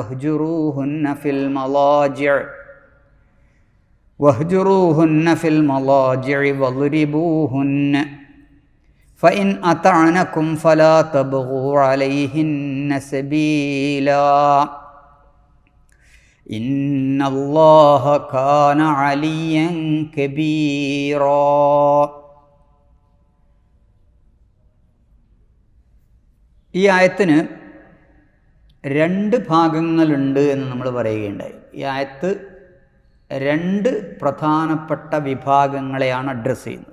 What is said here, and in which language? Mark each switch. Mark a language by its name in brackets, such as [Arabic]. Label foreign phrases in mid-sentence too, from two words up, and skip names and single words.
[Arabic] واهجروهن في المضاجع واضربوهن فإن أطعنكم فلا تبغوا عليهن سبيلا إن الله كان عليا كبيرا. [Malayalam] ഈ ആയത്തിന് 2 ഭാഗങ്ങളുണ്ട് എന്ന് നമ്മൾ പറയുകയുണ്ടായി. ഈ ആയത്ത് 2 പ്രധാനപ്പെട്ട വിഭാഗങ്ങളെയാണ് അഡ്രസ്സ് ചെയ്യുന്നത്.